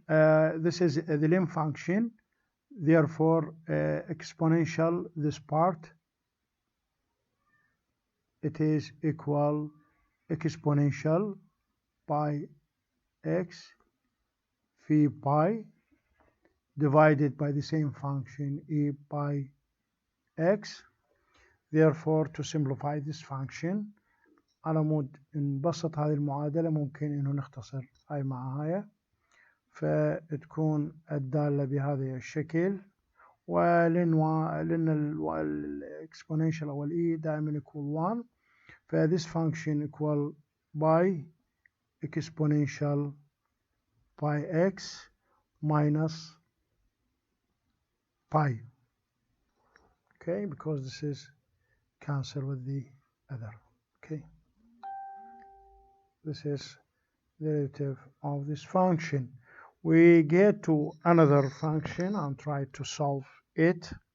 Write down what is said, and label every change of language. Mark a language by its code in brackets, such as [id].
[en] This is the lim function, therefore exponential this part, it is equal exponential pi x phi pi divided by the same function e pi x. Therefore to simplify this function [ar] على مود نبسط هذه المعادلة ممكن إنه نختصر هاي مع هاي، فتكون الدالة بهذا الشكل، لأن الإكسبوننشال أو الإي دائما [en] equal 1، [ar] ف [en] this function equal by exponential pi x minus pi. Okay, because this is cancel with the other. Okay, this is the derivative of this function. We get to another function and try to solve it.